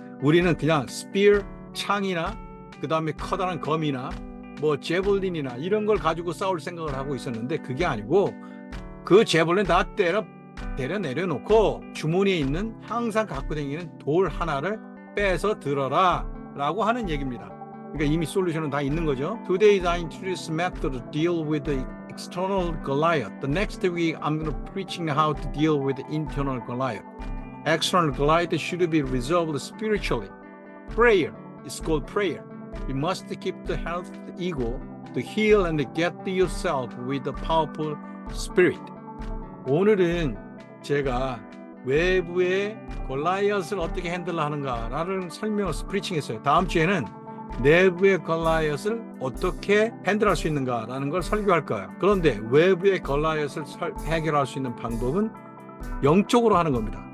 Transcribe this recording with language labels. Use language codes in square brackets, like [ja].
[ko] 우리는 그냥 스피어, 창이나 그 다음에 커다란 검이나 뭐 제볼린이나 이런 걸 가지고 싸울 생각을 하고 있었는데 그게 아니고 그 제볼린 다 내려놓고 주머니에 있는 항상 갖고 다니는 돌 하나를 빼서 들어라 라고 하는 얘기입니다. 그러니까 이미 솔루션은 다 있는 거죠. [en] Today I introduce method to deal with the external Goliath. The next week I'm going to preaching how to deal with the internal Goliath. External Goliath should be resolved spiritually. Prayer is called prayer. You must keep the health ego to heal and get yourself with the powerful spirit. [ko] 오늘은 제가 외부의 골라이엇을 어떻게 핸들하는가라는 설명을 프리칭했어요. 다음 주에는 내부의 골라이엇을 어떻게 핸들할 수 있는가라는 걸 설교할 거예요. 그런데 외부의 골라이엇을 해결할 수 있는 방법은 영적으로 하는 겁니다.